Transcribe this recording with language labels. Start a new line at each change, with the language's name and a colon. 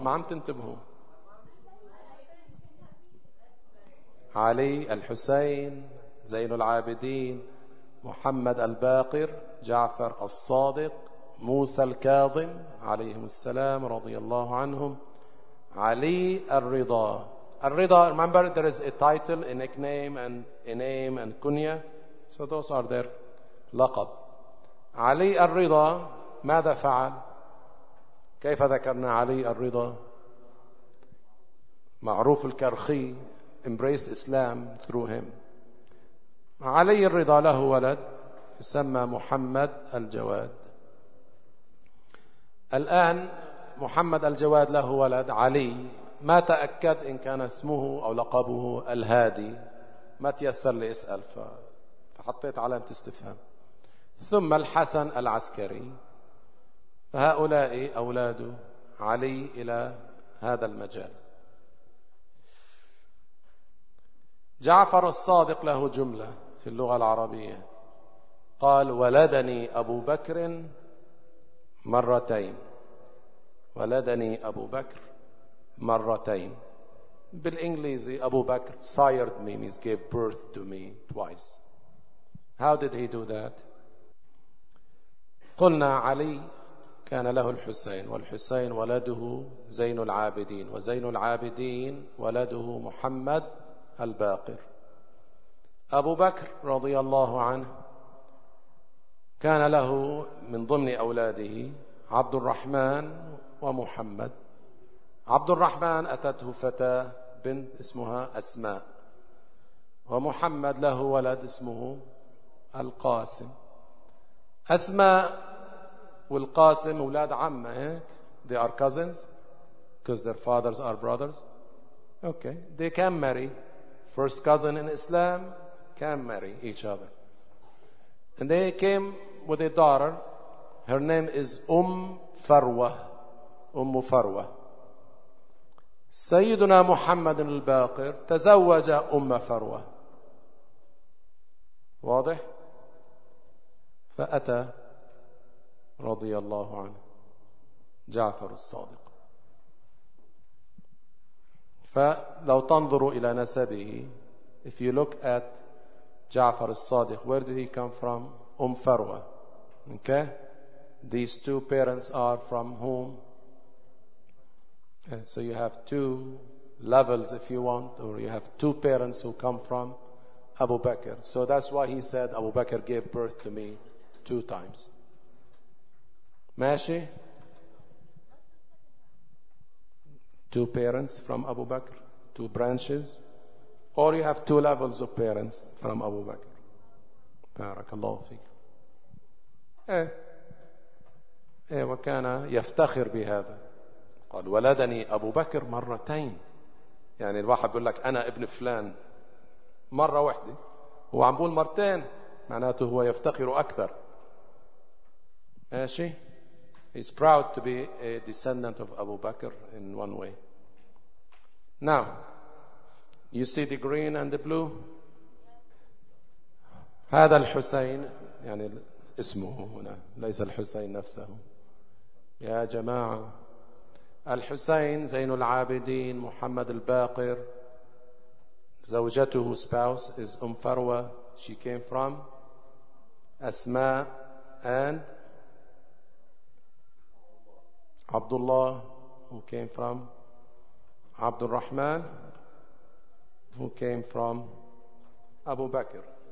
Arabic: ما عم تنتبهوا؟ علي, الحسين, زين العابدين, محمد الباقر, جعفر الصادق, موسى الكاظم عليهم السلام رضي الله عنهم, علي الرضا.
English: الرضا, remember there is a title, a nickname, and a name and kunya, so those are their لقب.
Arabic: علي الرضا ماذا فعل؟ كيف ذكرنا علي الرضا؟ معروف الكرخي,
English: embraced Islam through him.
Arabic: علي الرضا له ولد يسمى محمد الجواد. الآن محمد الجواد له ولد علي، ما تأكد إن كان اسمه أو لقبه الهادي، ما تيسر لي أسأل فحطيت علامة استفهام. ثم الحسن العسكري، فهؤلاء أولاده علي إلى هذا المجال. جعفر الصادق له جملة في اللغة العربية، قال: ولدني أبو بكر مرتين، ولدني أبو بكر مرتين.
English: بالإنجليزي أبو بكر sired me means gave birth to me twice. How did he do that؟
Arabic: قلنا علي كان له الحسين، والحسين ولده زين العابدين، وزين العابدين ولده محمد الباقر. أبو بكر رضي الله عنه كان له من ضمن أولاده عبد الرحمن ومحمد. عبد الرحمن أتته فتاة بنت اسمها أسماء، ومحمد له ولد اسمه القاسم. أسماء والقاسم أولاد عمة، هيك
English: they are cousins because their fathers are brothers. Okay, they can marry. First cousin in Islam can marry each other. And they came with a daughter. Her name is أم فروة.
Arabic: سيدنا محمد الباقر تزوج أم فروة. واضح؟ فأتى رضي الله عنه جعفر الصادق. فلو تنظروا إلى نسبه،
English: if you look at جعفر الصادق، where did he come from؟ أم فروة. Okay, these two parents are from whom؟ And so you have two levels if you want, or you have two parents who come from Abu Bakr. So that's why he said Abu Bakr gave birth to me two times. ماشي؟ Two parents from Abu Bakr, two branches, or you have two levels of parents from Abu Bakr.
Arabic: Barakallahu fik. وكان يفتخر بهذا. قال: ولدني أبو بكر مرتين. يعني الواحد بيقول لك أنا ابن فلان مرة واحدة، هو عم بقول مرتين، معناته هو يفتخر أكثر.
English: ماشي؟ He's proud to be a descendant of Abu Bakr in one way. Now, you see the green and the blue.
Arabic: هذا الحسين، يعني اسمه هنا ليس الحسين نفسه. يا جماعة، الحسين زين العابدين، محمد الباقر، زوجته
English: spouse is
Arabic: أم فروة.
English: She came from أسماء and عبد الله، who came from عبد الرحمن، who came from أبو بكر.